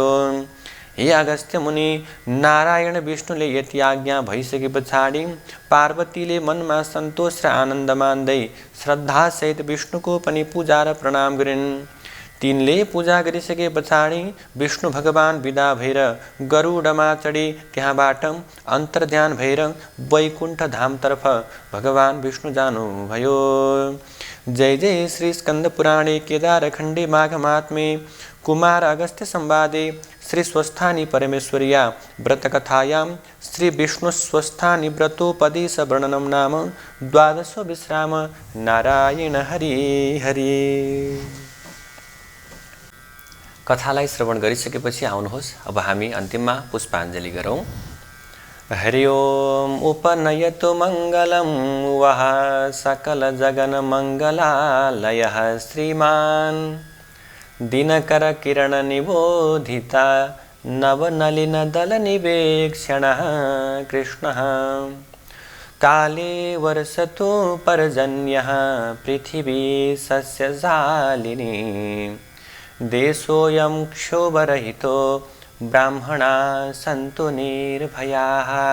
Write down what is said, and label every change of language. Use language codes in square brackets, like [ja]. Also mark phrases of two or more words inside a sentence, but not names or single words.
[ne] हे अगस्त्य मुनि, नारायण विष्णुले यति आज्ञा भइसके पछाडि पार्वतीले मनमा सन्तोष र आनन्द मान्दै श्रद्धासहित विष्णुको पनि पूजा र प्रणाम गरिन्। तिनले पूजा गरिसके पछाडि विष्णु भगवान विदा भएर गरुडमा चढी त्यहाँबाट अन्तर्ध्यान भएर वैकुण्ठ धामतर्फ भगवान विष्णु जानुभयो। [sa] जय जय श्री स्कंद पुराणे केदारखण्डे माघ महात्म्ये कुमार अगस्त्य संवादे श्री स्वस्थानी परमेश्वर्या व्रतकथायां श्री विष्णु स्वस्थानी व्रतोपदेश वर्णनम नाम 12 विश्राम। [ne] नारायण हरि हरि। कथालाई श्रवण गरिसकेपछि आउनुहोस् अब हामी अन्तिममा पुष्पाञ्जली गरौँ। [sa] हरि ओम उपनयतु मङ्गलं वः सकल जगन मङ्गलालयः श्रीमान् दिनकर किरण निबोधिता नवनलिन दल निवेक्षणः कृष्णः काले वर्षतु पर्जन्यः पृथिवी सस्यशालिनी देशोऽयं क्षोभरहितो ब्राह्मणा सन्तु निर्भयाः